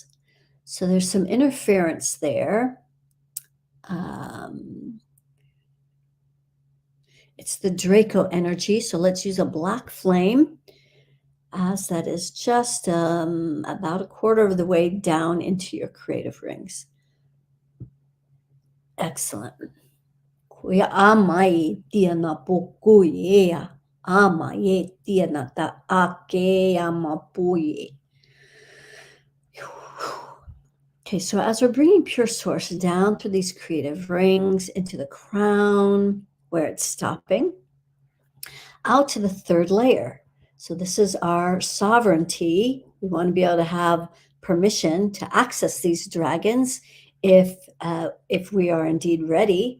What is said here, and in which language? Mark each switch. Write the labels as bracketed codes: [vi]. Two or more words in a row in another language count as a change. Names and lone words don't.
[en] So there's some interference there. It's the Draco energy, so let's use a black flame, as that is just about a quarter of the way down into your creative rings. Excellent. Kuya amai tiana pokuya, amaye tiana ta ake amapuye. Okay, so as we're bringing pure source down through these creative rings into the crown, where it's stopping, out to the third layer. So this is our sovereignty. We want to be able to have permission to access these dragons if we are indeed ready.